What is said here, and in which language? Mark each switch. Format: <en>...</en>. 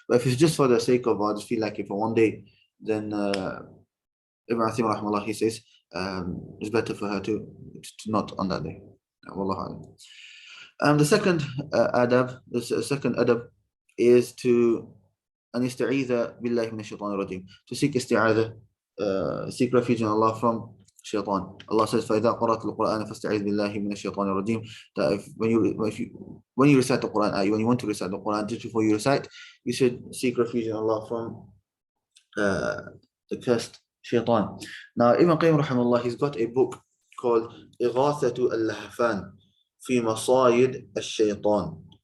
<en>But if it's just for the sake of, I just feel like if for one day, then Ibn Uthaymeen rahimahullah, he says it's better for her to not on that day. Wallahu alam. The second adab is to</en> <ar>أن يستعيذ بالله من الشيطان الرجيم,</ar> <en>to seek isti'adha, seek refuge in Allah from shaitan. Allah says,</en> <ar>فإذا قرأت القرآن فاستعيذ بالله من الشيطان الرجيم.</ar> <en>That when you recite the Quran, when you want to recite the Quran, just before you recite, you should seek refuge in Allah from the cursed shaitan. Now, Ibn Qayyim rahimahullah, he's got a book called إغاثة اللهفان في مصايد الشيطان.</en>